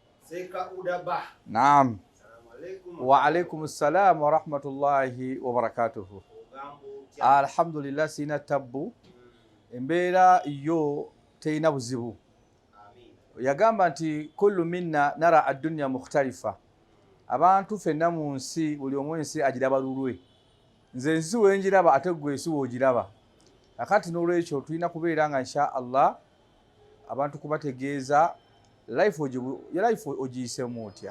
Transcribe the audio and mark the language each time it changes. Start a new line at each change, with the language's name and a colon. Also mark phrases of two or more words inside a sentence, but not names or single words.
Ganda: Naam.
Arabic: وعليكم السلام ورحمة الله وبركاته.
Ganda: Alhamdulillah sina tabbu. Embeera yo teina buzibu. Yagamba nti
Arabic: كل منا نرى الدنيا مختلفة.
Ganda: Abantu fenna mu nsi buli omu ensi agiraba lulwe. Nze ensi wenjiraba ate gwe ensi wogiraba. Akati n'olwekyo tulina kubeera nga
Arabic: إن شاء الله
Ganda: abantu kubategeeza life ogiyisemu otya.